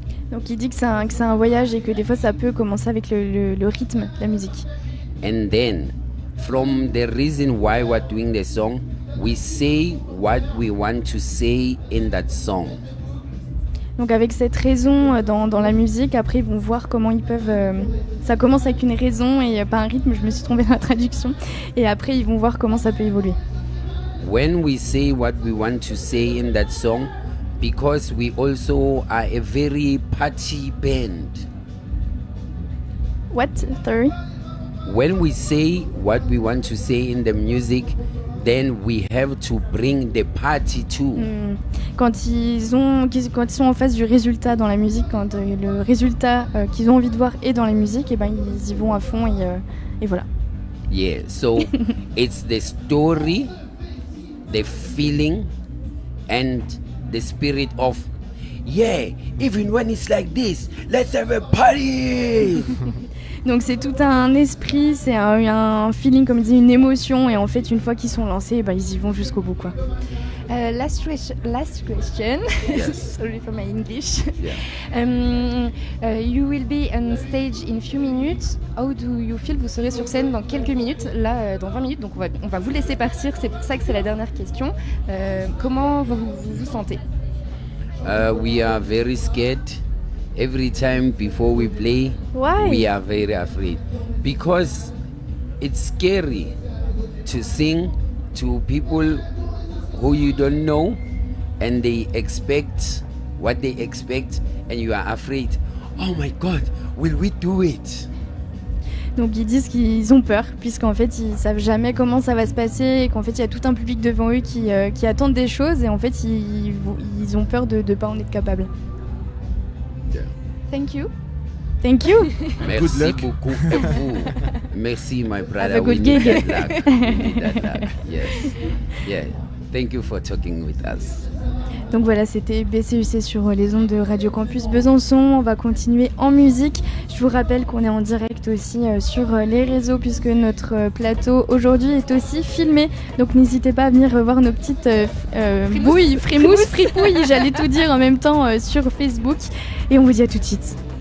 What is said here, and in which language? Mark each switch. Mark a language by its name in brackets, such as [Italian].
[French] Donc il dit que c'est un voyage et que des fois ça peut commencer avec le rythme de la musique. [English] And then, from the reason why we're doing the song, we say what we want to say in that song. [French] Donc avec cette raison dans la musique, après ils vont voir comment ils peuvent... ça commence avec une raison et pas un rythme, je me suis trompée dans la traduction. Et après ils vont voir comment ça peut évoluer. [English] When we say what we want to say in that song, because we also are a very party band. What? Sorry? When we say what we want to say in the music, then we have to bring the party too. [French] Quand ils sont en face du résultat dans la musique, quand le résultat qu'ils ont envie de voir est dans la musique, et ben ils y vont à fond et voilà. [English] Yeah, so it's the story, the feeling, and the spirit of, yeah, even when it's like this, let's have a party. [French] Donc c'est tout un esprit, c'est un feeling, comme dit, une émotion, et en fait une fois qu'ils sont lancés, bah, ils y vont jusqu'au bout, quoi. [English] Last question. Yes. Sorry for my English. Yeah. You will be on stage in few minutes. How do you feel? [French] Vous serez sur scène dans quelques minutes, là dans 20 minutes, donc on va vous laisser partir, c'est pour ça que c'est la dernière question. Comment vous sentez? [English] We are very scared. Every time before we play, Why? we are very afraid. Because it's scary to sing to people who you don't know and they expect what they expect and you are afraid. Oh my God, will we do it? [French] Donc ils disent qu'ils ont peur, puisqu'en fait ils savent jamais comment ça va se passer et qu'en fait il y a tout un public devant eux qui attendent des choses et en fait ils ont peur de ne pas en être capables. [English] Yeah. Thank you. Thank you. [French] Merci [English] luck. [French] beaucoup à vous. Merci, [English] my brother. Have a good We need gig. that luck. We need that luck. Yes. Yeah. Thank you for talking with us. [French] Donc voilà, c'était BCUC sur les ondes de Radio Campus Besançon. On va continuer en musique. Je vous rappelle qu'on est en direct aussi sur les réseaux puisque notre plateau aujourd'hui est aussi filmé. Donc n'hésitez pas à venir voir nos petites bouilles, frimousse, fripouilles, j'allais tout dire en même temps sur Facebook. Et on vous dit à tout de suite.